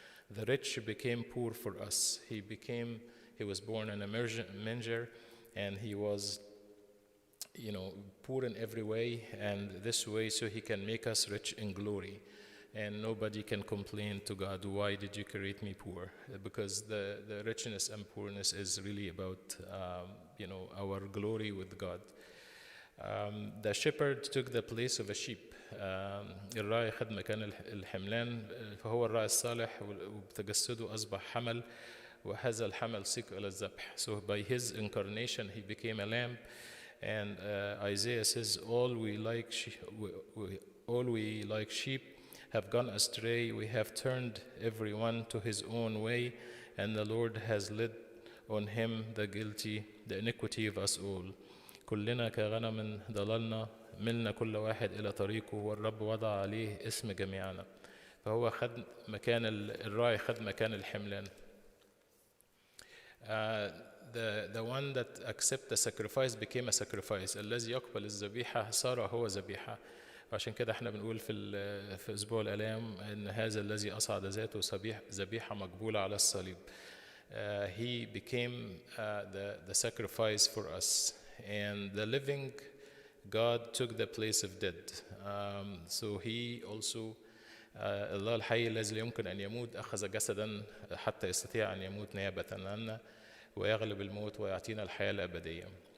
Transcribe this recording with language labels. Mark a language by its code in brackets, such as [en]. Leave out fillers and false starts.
[en] The rich became poor for us. He was born in a manger, and he was poor in every way, and this way so he can make us rich in glory. And nobody can complain to God, why did you create me poor? Because the richness and poorness is really about our glory with God. The shepherd took the place of a sheep. [ar] الراعي خد مكان الحملان، فهو الراعي الصالح وبتجسده أصبح حمل، وهذا الحمل سيق إلى الذبح. [en] So by his incarnation he became a lamb, and Isaiah says, all we like sheep have gone astray, we have turned everyone to his own way, and the Lord has laid on him the iniquity of us all. [ar] كلنا كغنم ضللنا، ملنا كل واحد إلى طريقه، والرب وضع عليه اسم جميعنا. فهو خد مكان الراعي، خد مكان الحملان. [en] The one that accept the sacrifice became a sacrifice. [ar] الذي يقبل الذبيحة صار هو ذبيحة. عشان كده احنا بنقول في أسبوع الآلام إن هذا الذي أصعد ذاته ذبيحة مقبولة على الصليب. [en] He became the sacrifice for us, and the living God took the place of dead. [ar] So he also الله الحي الذي يمكن أن يموت أخذ جسدا حتى يستطيع أن يموت نيابة عنا ويغلب الموت ويعطينا الحياة الأبدية.